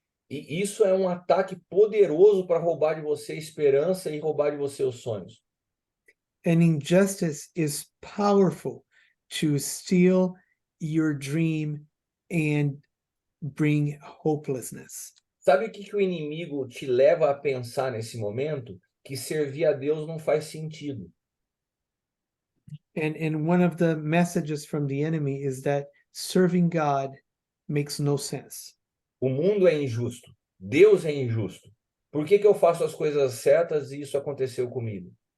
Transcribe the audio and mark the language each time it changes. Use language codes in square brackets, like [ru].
[pt] E isso é um ataque poderoso para roubar de você esperança e roubar de você os sonhos. [en] And injustice is powerful to steal your dream and bring hopelessness. [pt] Sabe o que o inimigo te leva a pensar nesse momento? Que servir a Deus não faz sentido. [en] And one of the messages from the enemy is that serving God makes no sense. [pt] O mundo é injusto. Deus é injusto. Por que que eu faço as coisas certas e isso aconteceu comigo?